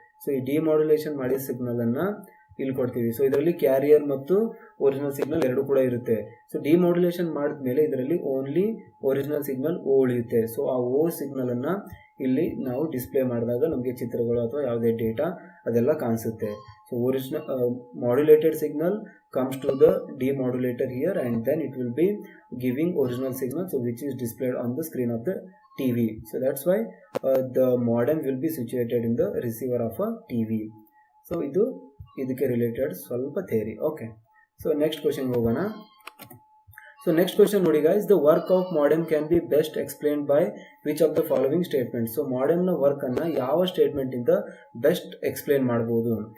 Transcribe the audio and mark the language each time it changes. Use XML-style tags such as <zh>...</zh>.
<kn>So ಈ demodulation ಮಾಡಿದ ಸಿಗ್ನಲನ್ನು ಇಲ್ಲಿ ಕೊಡ್ತೀವಿ. ಸೊ ಇದರಲ್ಲಿ ಕ್ಯಾರಿಯರ್ ಮತ್ತು ಒರಿಜಿನಲ್ ಸಿಗ್ನಲ್ ಎರಡು ಕೂಡ ಇರುತ್ತೆ. ಸೊ ಡಿಮಾಡ್ಯುಲೇಷನ್ ಮಾಡಿದ್ಮೇಲೆ ಇದರಲ್ಲಿ ಓನ್ಲಿ ಒರಿಜಿನಲ್ ಸಿಗ್ನಲ್ ಓ ಉಳಿಯುತ್ತೆ. ಸೊ ಆ ಓ ಸಿಗ್ನಲನ್ನು ಇಲ್ಲಿ ನಾವು ಡಿಸ್ಪ್ಲೇ ಮಾಡಿದಾಗ ನಮಗೆ ಚಿತ್ರಗಳು ಅಥವಾ ಯಾವುದೇ ಡೇಟಾ ಅದೆಲ್ಲ ಕಾಣಿಸುತ್ತೆ.</kn> <en>So original modulated signal comes to the demodulator here, and then it will be giving original signal, so which is displayed on the screen of the TV. So that's why the modem will be situated in the receiver of a TV.</en> <kn>So ಇದಕ್ಕೆ related ಸ್ವಲ್ಪ theory. Okay, so next question ಹೋಗೋಣ.</kn> <en>so next question</en> <kn>ನೋಡಿ guys,</kn> <en>The work of modem can be best explained by which of the following statement.</en> <kn>So ಮಾಡೆಮ್ನ ವರ್ಕನ್ನು ಯಾವ ಸ್ಟೇಟ್ಮೆಂಟಿಂದ best explain ಮಾಡ್ಬೋದು?</kn>